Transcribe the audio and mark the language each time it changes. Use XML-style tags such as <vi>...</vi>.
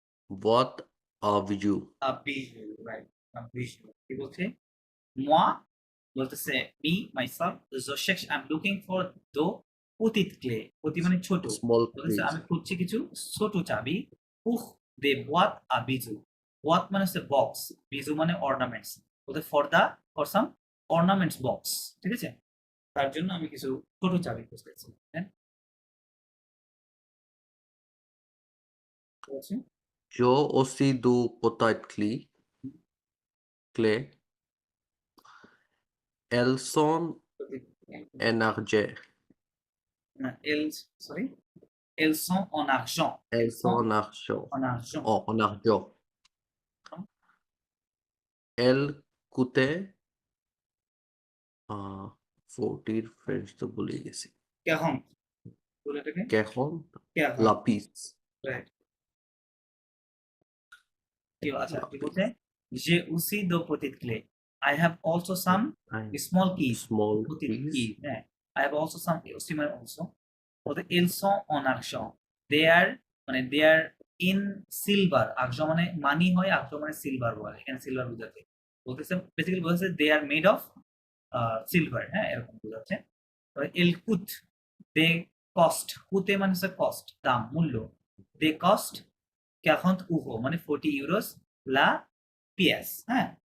<fr>Boîte à bijoux.</fr> <en>A bijou, right? A bijou। কি বলছে?</en> <fr>Moi</fr> <bn>বলতেছে</bn> <en>me myself</en> <fr>je cherche,</fr> <en>I'm looking for the</en> <fr>petite clé।</fr> <bn>পতি মানে ছোট।</bn> <en>Small</en> <bn>বলতেছে</bn> <fr>clés.</fr> <bn>আমি খুঁজছি কিছু ছোট চাবি।</bn> <fr>pour des boîtes à bijoux।</fr> <bn>boîte মানে হচ্ছে বক্স, বিজু মানে অর্নামেন্টস। বলতে</bn> <en>for some ornaments box।</en> <bn>ঠিক আছে? তার জন্য আমি কিছু ছোট চাবি খুঁজতেছি, হ্যাঁ? বলছি,</bn> <fr>J'ai aussi deux petites clés. Elles sont en argent.</fr> <bn>না, sorry,</bn> <fr>elles sont en argent। Elles Elles sont sont en argent. en argent। Oh, en argent. Elles coûtaient 40 French</fr> <bn>তো ভুলে গেছি। কেহন বলে এটাকে? কেখন কেহন, লাপিস রাইট। আচ্ছা, কি লাপিস বলছে?</bn> <fr>J'ai aussi deux petites clés।</fr> <en>I have also some small keys। Small</en> <fr>petite</fr> <en>Piece keys, হ্যাঁ। I have also some</en> <bn>মানে</bn> <en>also। বলতে</en> <fr>elles sont en argent।</fr> <en>They are</en> <bn>মানে</bn> <en>they are in silver।</en> <bn>argent মানে মানি হয়, argent মানে silver বলে। এখানে silver বোঝাচ্ছে। বলতেছে বেসিক্যালি বলতেছে</bn> <en>they are made of</en> <bn>silver, হ্যাঁ? এরকম বোঝাচ্ছে।</bn> <fr>elles coûtent,</fr> <en>they cost,</en> <bn>coûte মানে হচ্ছে কস্ট, দাম, মূল্য।</bn> <en>They cost 40 euros</en> <bn>মানে</bn> <en>40 euros লা পিএস, হ্যাঁ?</en>